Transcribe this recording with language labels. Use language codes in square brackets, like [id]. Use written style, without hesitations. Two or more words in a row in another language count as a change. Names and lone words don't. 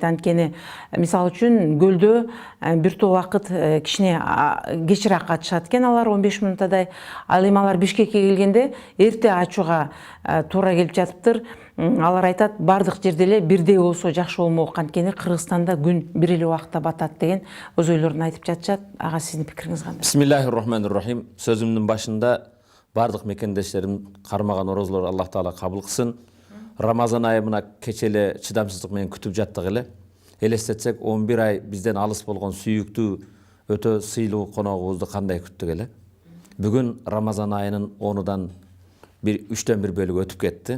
[ky] Анткени мисалы үчүн көлдө бир топ убакыт кичине кечирээк катышат экен, алар 15 минутадай. Ал эми алар Бишкекке келгенде эрте ачууга туура келип жатыптыр. Алар айтат, бардык жерде эле бирдей болсо жакшы болмок, анткени Кыргызстанда күн бир эле убакытта батат деген өз ойлорун айтып жатышат. Ага сиздин пикириңиз кандай? [ar] بسم الله الرحمن الرحيم. [ky] Сөзүмдүн башында бардык мекендештерим кармаган орозолор Аллах Таала кабыл кылсын. Рамазан айы мына кечеле чыдамсыздык менен күтүп жаттык эле. Элестетсек 11 ай бизден алыс болгон сүйүктүү өтө сыйлуу коногубузду кандай күттүк эле. Бүгүн Рамазан айынын 10-дан 3-төн 1 бөлүгү өтүп кетти.